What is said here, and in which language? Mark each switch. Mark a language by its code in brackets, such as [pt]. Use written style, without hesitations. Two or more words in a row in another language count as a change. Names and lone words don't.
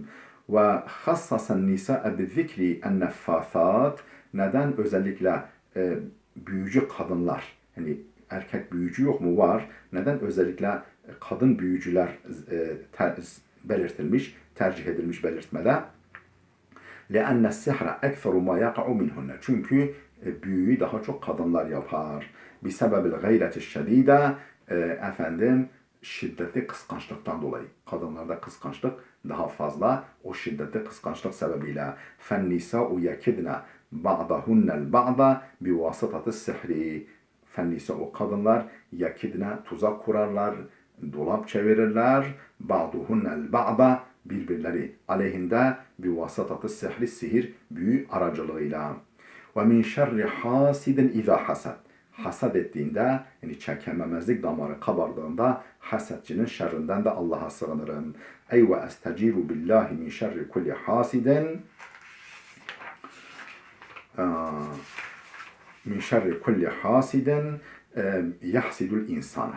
[ar] وخص النساء بذكر النفاثات. [tr] Neden özellikle büyücü kadınlar, yani erkek büyücü yok mu? Var. Neden özellikle kadın büyücüler belirtilmiş, tercih edilmiş belirtmede? [ar] لأن السحر أكثر ما يقع منهن. [tr] Çünkü büyüyü daha çok kadınlar yapar. [ar] بسبب الغيرة الشديدة, [tr] efendim şiddetli kıskançlıktan dolayı. Kadınlarda kıskançlık daha fazla. O şiddetli kıskançlık sebebiyle. [ar] فَالنِّسَاءُ يَكِدْنَ بَعْضَهُنَّ الْبَعْضَ بِوَاسِطَةِ السِّحْرِ. فَالنِّسَاءُ, [tr] o kadınlar yekidne, tuzak kurarlar, dolap çevirirler. [ar] بَعْضُهُنَّ الْبَعْضَ, [tr] birbirleri aleyhinde bir [ar] واسطة السحر, [tr] sihir büyü aracılığıyla. [ar] ومن شر حاسد إذا حسد. [tr] Hasad ettiğinde, yani çekememezlik damarı kabardığında hasetçinin şerrinden de Allah'a sığınırım. [ar] أي وأستجير بالله من شر كل حاسد من شر كل حاسد يحسد الإنسان.